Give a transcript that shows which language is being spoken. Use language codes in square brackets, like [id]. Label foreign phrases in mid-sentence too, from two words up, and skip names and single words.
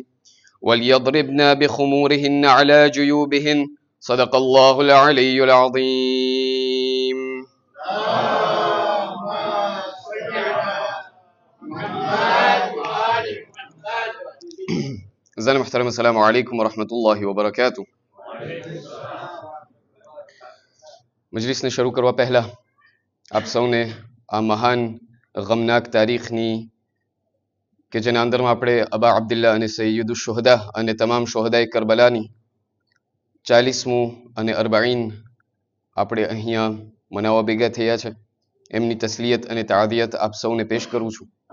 [ar] وليضربن بخمورهن على جيوبهن. صدق الله العلي العظيم. [fa] زن محترم، [ar] السلام عليكم ورحمة الله وبركاته. [gu] મજલિસને શરૂ કરવા પહેલા આપ સૌને આ મહાન ગમનાક તારીખની કે જેના અંદરમાં આપણે અબા અબ્દુલ્લા અને સૈયદુ શુહદા અને તમામ શુહદાએ કરબલાની 40મું અને 40 આપણે અહીંયા મનાવવા ભેગા થયા છે, એમની તસ્લિયત અને તાદિયત આપ સૌને પેશ કરું છું.